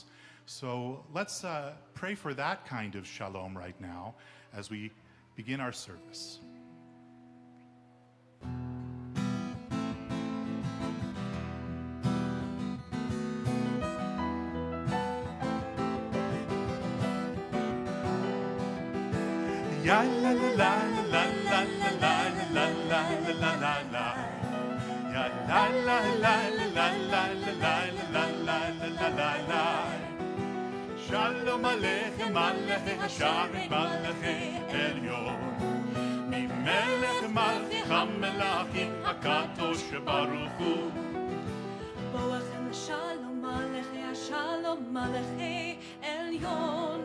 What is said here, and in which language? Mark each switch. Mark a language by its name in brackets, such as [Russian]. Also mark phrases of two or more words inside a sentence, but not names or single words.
[English] So let's pray for that kind of shalom right now as we begin our service. Ya la la la la la la la la la la la la la. Ya la la la la la la la la la la la. [Hebrew] שלום עליכם מלאכי השרת מלאכי עליון. מלך מלכי המלכים הקדוש ברוך הוא. בואכם לשלום מלאכי השלום מלאכי עליון.